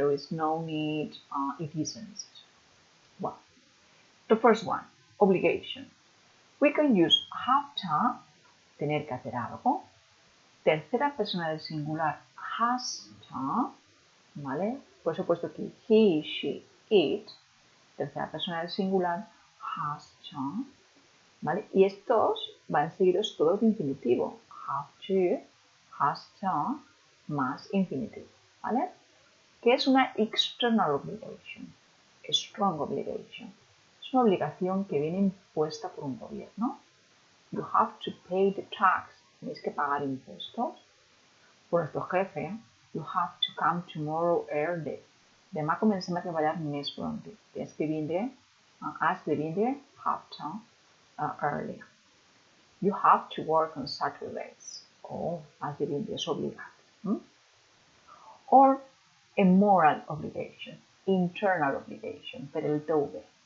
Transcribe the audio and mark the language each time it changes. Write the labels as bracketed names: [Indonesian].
[English] There is no need, it isn't. Well, the first one, obligation. We can use have to, [Spanish] tener que hacer algo. Tercera persona del singular, has to, ¿vale? Por eso he puesto aquí he, she, it. Tercera persona del singular, has to, ¿vale? Y estos van seguidos todos de infinitivo. Have to, has to, más infinitivo, ¿vale? Que es una external obligation, [English] a strong obligation. [Spanish] Es una obligación que viene impuesta por un gobierno. [English] You have to pay the tax. [Spanish] Tienes que pagar impuestos. Por nuestro jefe, [English] you have to come tomorrow early. [Catalan] Demà comencem a treballar més prompte. [Spanish] Tienes que [Catalan] vindre, has de vindre, have to, early. [English] You have to work on Saturdays. [Catalan] Oh, has de vindre, és obligat. [English] Or a moral obligation, internal obligation, [Catalan] per el teu bé.